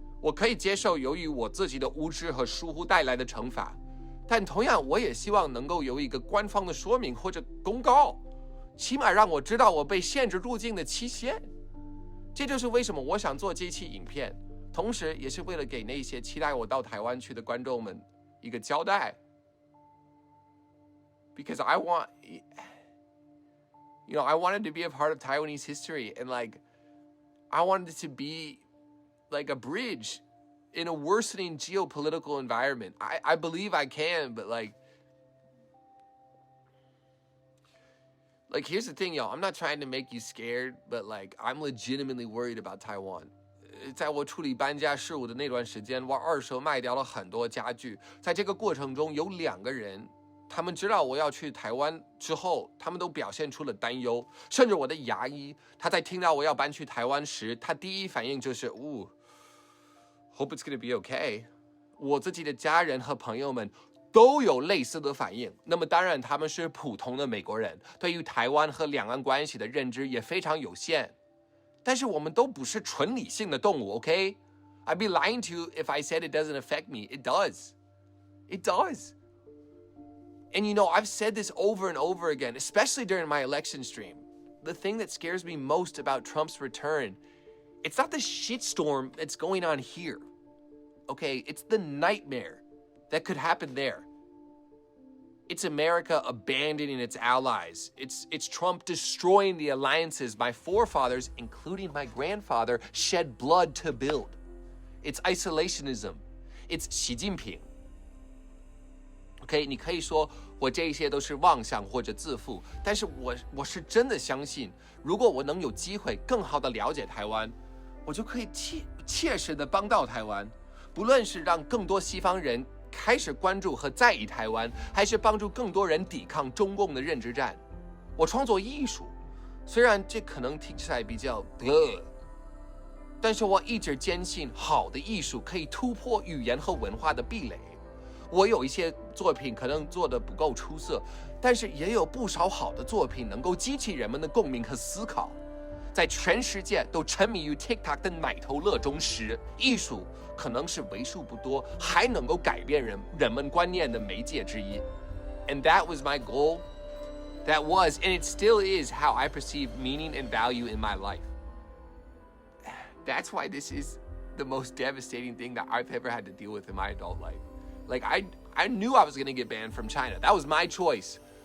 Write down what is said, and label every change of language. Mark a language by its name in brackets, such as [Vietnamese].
[Chinese] 我可以接受由于我自己的无知和疏忽带来的惩罚，但同样我也希望能够有一个官方的说明或者公告，起码让我知道我被限制入境的期限。这就是为什么我想做这期影片，同时也是为了给那些期待我到台湾去的观众们一个交代。 [English] Because I wanted to be a part of Taiwanese history, and I wanted it to be like a bridge in a worsening geopolitical environment. I believe I can, but here's the thing, y'all. I'm not trying to make you scared, but I'm legitimately worried about Taiwan. [Chinese] 在我处理搬家事务的那段时间，我二手卖掉了很多家具。在这个过程中，有2个人。他们知道我要去台湾之后，他们都表现出了担忧，甚至我的牙医，他在听到我要搬去台湾时，他第一反应就是， [English] hope it's gonna be okay。 [Chinese] 我自己的家人和朋友们都有类似的反应。那么当然，他们是普通的美国人，对于台湾和两岸关系的认知也非常有限。但是我们都不是纯理性的动物 ，OK？ [English] I'd be lying to you if I said it doesn't affect me. It does. It does.And I've said this over and over again, especially during my election stream. The thing that scares me most about Trump's return, it's not the shitstorm that's going on here. Okay, it's the nightmare that could happen there. It's America abandoning its allies. It's Trump destroying the alliances my forefathers, including my grandfather, shed blood to build. It's isolationism. It's Xi Jinping.OK， [Chinese] 你可以说我这些都是妄想或者自负，但是我是真的相信，如果我能有机会更好的了解台湾，我就可以切实的帮到台湾，不论是让更多西方人开始关注和在意台湾，还是帮助更多人抵抗中共的认知战。我创作艺术，虽然这可能听起来比较但是我一直坚信好的艺术可以突破语言和文化的壁垒。我有一些作品可能做得不够出色，但是也有不少好的作品能够激起人们的共鸣和思考。在全世界都沉迷于 TikTok 的奶头乐中时，艺术可能是为数不多还能够改变人们观念的媒介之一。 [English] And that was my goal. That was, and it still is, how I perceive meaning and value in my life. That's why this is the most devastating thing that I've ever had to deal with in my adult life. Like, I knew I was going to get banned from China. That was my choice.